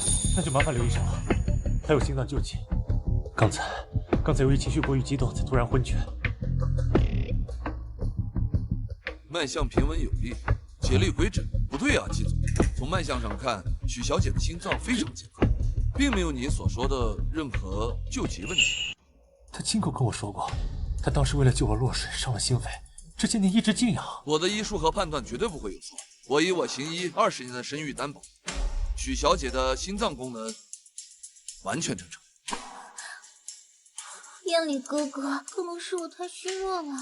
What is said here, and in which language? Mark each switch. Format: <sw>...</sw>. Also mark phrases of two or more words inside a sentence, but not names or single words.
<zh>那就麻煩劉醫生了，他有心臟救急，剛才由於情緒過於激動才突然昏厥。脈象平穩有力，竭力回診。不對啊，季總，從脈象上看，許小姐的心臟非常健康，並沒有你所說的任何救急問題。他親口跟我說過，他他当时为了救我落水伤了心肺，这些年一直静养。我的医术和判断绝对不会有错，我以我行医20年的声誉担保，许小姐的心脏功能完全正常。燕里哥哥，可能是我太虚弱了。</zh>